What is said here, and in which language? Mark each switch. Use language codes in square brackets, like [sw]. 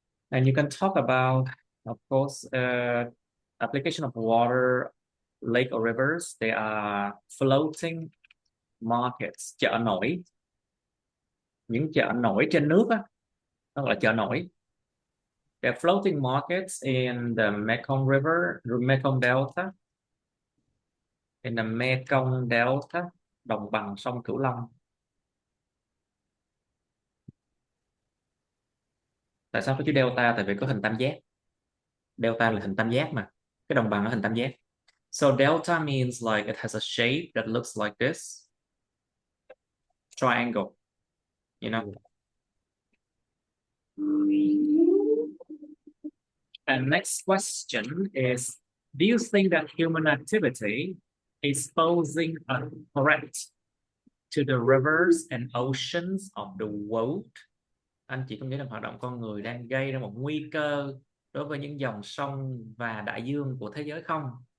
[en] And you can talk about, of course, application of water, lake or rivers. They are floating markets, [vi] chợ nổi. Những chợ nổi trên nước á, đó là chợ nổi. [en] They're floating markets in the Mekong River, Mekong Delta. In the Mekong Delta, [vi] đồng bằng sông Cửu Long. Tại sao có chữ delta? Tại vì có hình tam giác. Delta là hình tam giác mà. Cái đồng bằng là hình tam giác. [en] So delta means like it has a shape that looks like this. Triangle. You know? And next question is, do you think that human activity is posing a threat to the rivers and oceans of the world? [vi] Anh chị có nghĩ rằng hoạt động con người đang gây ra một nguy cơ đối với những dòng sông và đại dương của thế giới không?